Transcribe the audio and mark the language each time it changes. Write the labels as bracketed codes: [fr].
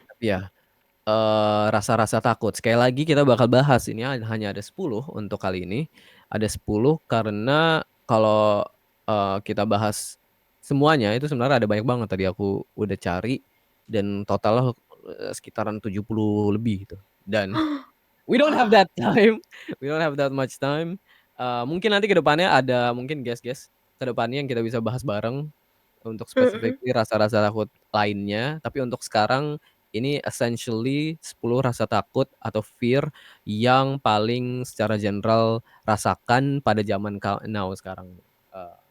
[id] Tapi ya, rasa-rasa takut sekali lagi kita bakal bahas ini hanya ada 10 untuk kali ini. Ada 10 karena kalau, kita bahas semuanya itu sebenarnya ada banyak banget tadi aku udah cari dan totalnya, sekitaran 70 lebih gitu. [en] Dan we don't have Wah, that time, we don't have that much time. [id] Mungkin nanti ke depannya ada mungkin guest-guest ke depannya yang kita bisa bahas bareng untuk mhm. specifically rasa-rasa takut lainnya. Tapi untuk sekarang ini essentially 10 rasa takut atau fear yang paling secara general rasakan pada zaman now sekarang. Eee,